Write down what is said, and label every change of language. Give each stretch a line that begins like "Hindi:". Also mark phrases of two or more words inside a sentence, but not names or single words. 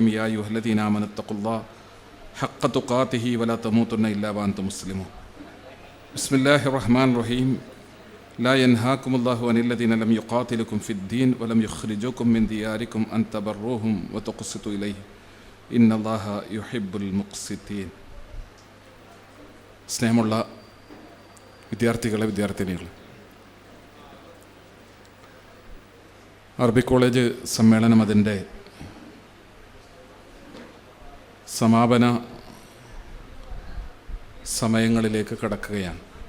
Arabic: يا أيها الذين آمنوا اتقوا الله حق تقاته ولا تموتن إلا وأنتم مسلمون. بسم الله الرحمن الرحيم. لا ينهاكم الله عن الذين لم يقاتلكم في الدين ولم يخرجوكم من دياركم أن تبروهم وتقسطوا إليه إن الله يحب المقسطين.
Malayalam: സ്നേഹമുള്ള വിദ്യാർത്ഥികളെ, വിദ്യാർത്ഥിനികളെ, അറബി കോളേജ് സമ്മേളനം അതിൻ്റെ സമാപന സമയങ്ങളിലേക്ക് കടക്കുകയാണ്.